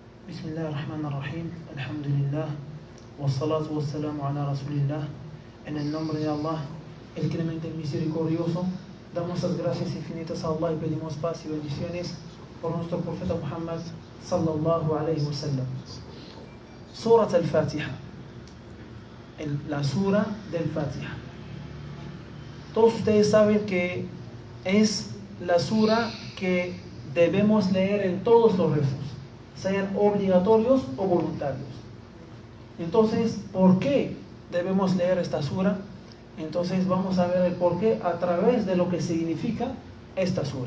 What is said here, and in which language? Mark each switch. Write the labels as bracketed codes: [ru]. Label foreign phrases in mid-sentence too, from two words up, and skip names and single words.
[ar] بسم الله الرحمن الرحيم. الحمد لله. والصلاة والسلام على رسول الله. [es] En el nombre de Allah, el clemente y misericordioso, damos las gracias infinitas a Allah y pedimos paz y bendiciones por nuestro profeta Muhammad [ar] صلى الله عليه وسلم. [es] Surat al-Fatiha, la sura del Fatiha. Todos ustedes saben que es la sura que debemos leer en todos los rezos, sean obligatorios o voluntarios. Entonces, ¿por qué debemos leer esta sura? Entonces vamos a ver el por qué a través de lo que significa esta sura.